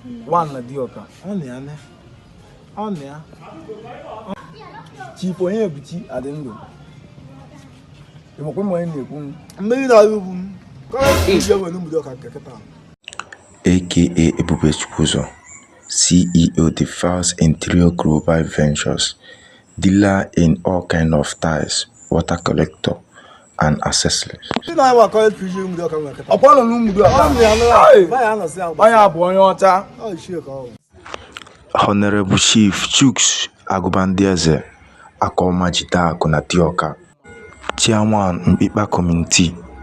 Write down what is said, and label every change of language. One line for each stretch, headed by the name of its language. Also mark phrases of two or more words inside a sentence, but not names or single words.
Igbo: One na Dioka. Ọ na ya, ne? Ọ na ya. Chief Onyebuchi adị ndụ. Ị makwa mgbe anyị na-ekwu m? Mmeri na-arị ugwu m. Ka ọ bụ ije nwere ụmụ Dioka nke kịta.
English: A K A Ebube Chukwuzo, C E O The Files Interior Global Ventures, dealer in all kind of tiles, water collector, and accessories.
Igbo: Ndị na-awa ka ọ bụ ije ụmụ Dioka nwere kịta. Ọkwa nọ n'ụmụ Dioka? Ọ nọ ya, nọ ya. Hey! Ba ya anọsị ya, Onye a bụ onye ọcha. Ọ ichie ka ọ bụ.
English: Honorable Chief Chuks Agubandieze, Akoma Jidaku na Dioka, Chairman Mkpikpa Community.